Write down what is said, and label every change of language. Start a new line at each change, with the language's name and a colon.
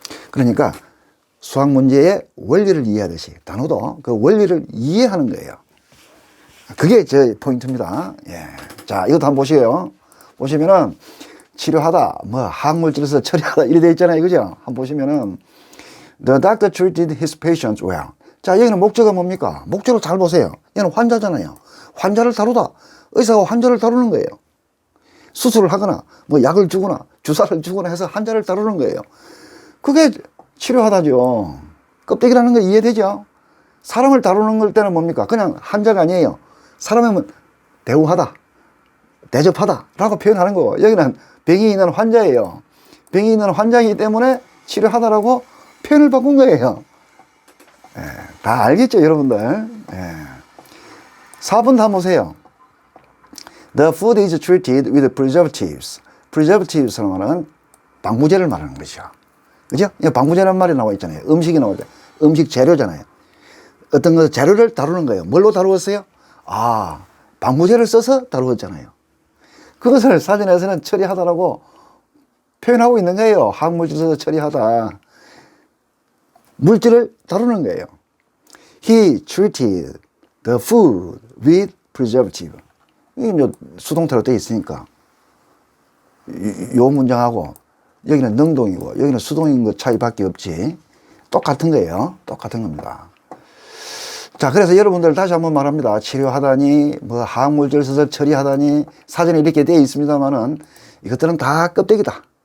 Korean: 그러니까 수학 문제의 원리를 이해하듯이 단어도 그 원리를 이해하는 거예요. 그게 제 포인트입니다. 예. 자, 이것도 한번 보시고요. 보시면은 치료하다, 화학물질에서 처리하다 이래 돼 있잖아요. 그죠? 한번 보시면은
English: The doctor treated his patients well.
Korean: 자, 여기는 목적어가 뭡니까? 목적을 잘 보세요. 얘는 환자잖아요. 환자를 다루다. 의사가 환자를 다루는 거예요. 수술을 하거나 약을 주거나 주사를 주거나 해서 환자를 다루는 거예요. 그게 치료하다죠. 껍데기라는 거 이해되죠? 사람을 다루는 걸 때는 뭡니까? 그냥 환자가 아니에요. 사람이면 대우하다, 대접하다 라고 표현하는 거고 여기는 병이 있는 환자예요. 병이 있는 환자이기 때문에 치료하다라고 표현을 바꾼 거예요. 예, 다 알겠죠, 여러분들? 예. 4번 다 보세요.
English: The food is treated with preservatives.
Korean: preservatives라는 말은 방부제를 말하는 것이죠. 그죠? 방부제라는 말이 나와 있잖아요. 음식이 나오죠. 음식 재료잖아요. 어떤 것 재료를 다루는 거예요. 뭘로 다루었어요? 방부제를 써서 다루었잖아요. 그것을 사전에서는 처리하다라고 표현하고 있는 거예요. 화학물질 써서 처리하다. 물질을 다루는 거예요.
English: He treated the food with preservative.
Korean: 이게 수동태로 되어 있으니까. 요 문장하고 여기는 능동이고 여기는 수동인 것 차이밖에 없지. 똑같은 거예요. 똑같은 겁니다. 자, 그래서 여러분들 다시 한번 말합니다. 치료하다니, 뭐 화학물질 써서 처리하다니, 사전에 이렇게 되어 있습니다만은 이것들은 다 껍데기다.